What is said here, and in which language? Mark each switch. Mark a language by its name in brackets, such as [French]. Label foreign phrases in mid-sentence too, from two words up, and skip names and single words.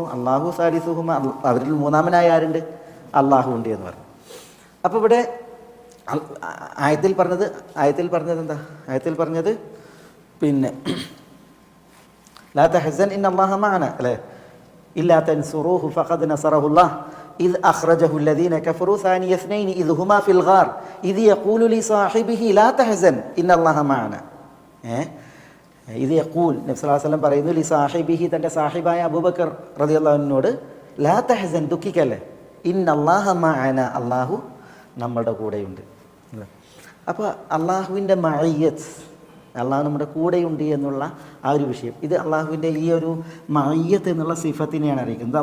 [Arabic] الله ثالثهما, [Malayalam] അവരിൽ മൂന്നാമനായ ആരുണ്ട്? അല്ലാഹു ഉണ്ട് എന്ന് പറഞ്ഞു. അപ്പോൾ ഇവിടെ ആയത്തിൽ പറഞ്ഞത് എന്താ? ആയത്തിൽ പറഞ്ഞത് പിന്നെ [Arabic] لا تحزن إن الله معنا [Malayalam] അല്ലേ? [Arabic] إلا تنصروه فقد نصره الله. إذ أخرجه الذين كفروا ثاني اثنين إذ هما في الغار إذ يقول لصاحبه لا تحزن إن الله معنا. [Malayalam] ഇത് യഖൂൽ നബി [Arabic] صلى الله عليه وسلم [Malayalam] പറയുന്നു [Arabic] لصاحبه, [Malayalam] തൻ്റെ സാഹിബായ അബൂബക്കർ റളിയല്ലാഹു അൻഹുവിനോട്, [Arabic] لا تحزن, [Malayalam] ദുഃഖിക്കല്ലേ, [Arabic] إن الله معنا, [Malayalam] അള്ളാഹു നമ്മുടെ കൂടെയുണ്ട്. അപ്പോൾ അള്ളാഹുവിൻ്റെ മഅയ്യത്ത്, അള്ളാഹു നമ്മുടെ കൂടെയുണ്ട് എന്നുള്ള ആ ഒരു വിഷയം, ഇത് അള്ളാഹുവിൻ്റെ ഈ ഒരു മഅയ്യത്ത് എന്നുള്ള സിഫത്തിനെയാണ് അറിയിക്കുന്നത്.